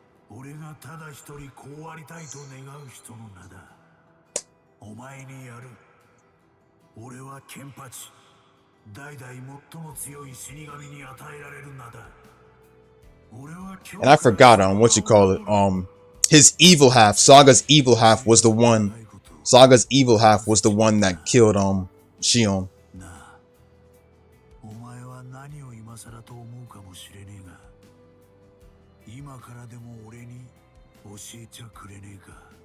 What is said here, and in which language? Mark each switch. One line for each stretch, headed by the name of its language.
Japanese: 俺がただ一人こうありたいと願う人の名だ。お前にやる。俺はケンパチ。代々最も強い死神に与えられる名だ。俺は
English: And I forgot what you call it. His evil half, Saga's evil half was the one. Saga's evil half was the one that killed Shion.
Japanese: なあ、お前は何を今更と思うかもしれねえが、今からでも俺に教えちゃくれねえか。